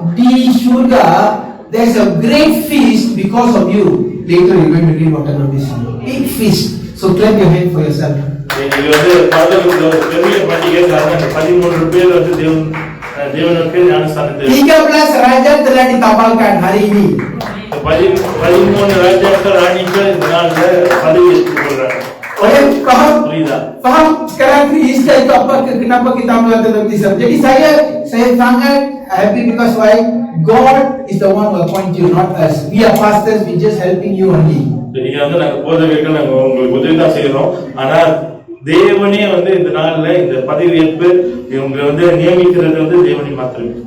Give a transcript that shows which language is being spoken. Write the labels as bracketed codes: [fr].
[ms] Di surga [en] there's a great feast because of you. Later you're going to read what about this. Big feast. So clap your hand for yourself. [ta] இது வந்து பரலோகத்துல ஒரு பெரிய பண்டிகை. 13 பேர் வந்து தேவனுக்கு ஞானஸ்தானத்தை [ms] 13 raja telah ditapalkan hari ini. [ta] 13 ராஜாக்கள் ராணிகள் இந்த நாள்ல பதவி ஏற்றுக்கொள்றாங்க. [ms] Paham? [ta] புரியுதா? [ms] Faham? Sekarang Easter itu apa? Kenapa kita melakukan baptism? Jadi saya sangat happy [en] because why? God is the one who appoint you, not us. We are pastors. We just helping you only. [ta] நீங்க வந்து நாங்க போதகர்கள் நாங்க உங்களுக்கு உதவி தான் செய்யறோம். ஆனா தேவனே வந்து இந்த நாள்ல இந்த பதவி ஏற்பு இவங்க வந்து நியமிக்கிறது வந்து தேவனே மாத்திரமே.